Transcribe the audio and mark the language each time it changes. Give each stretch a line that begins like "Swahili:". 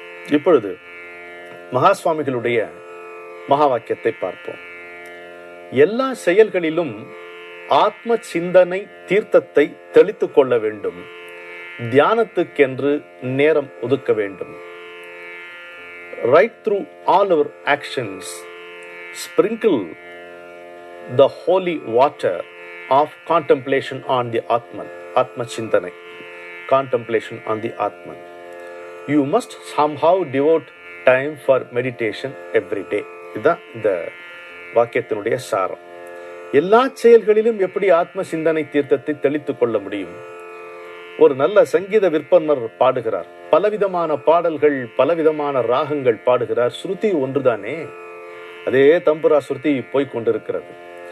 Tamil: இப்பொழுது மகா சுவாமிகளுடைய மகா வாக்கியத்தை பார்ப்போம். எல்லா செயல்களிலும் ஆத்ம சிந்தனை தீர்த்தத்தை தெளித்துக் கொள்ள வேண்டும். தியானத்துக்கென்று நேரம் ஒதுக்க வேண்டும்.
English: Right through all our actions, sprinkle the holy water of contemplation on the Atman. Atma Chintanai. Contemplation on the Atman. You must somehow devote time for meditation every day.
Tamil: இதுதான் இந்த வாக்கியத்தினுடைய சாரம். எல்லா செயல்களிலும் எப்படி ஆத்ம சிந்தனை தீர்த்தத்தை தெளித்துக் கொள்ள முடியும்? ஒரு நல்ல சங்கீத விற்பனர் பாடுகிறார். பலவிதமான பாடல்கள், பலவிதமான ராகங்கள் பாடுகிறார். ஸ்ருதி ஒன்றுதானே, அதே தம்புரா ஸ்ருதி போய்கொண்டிருக்கிறது.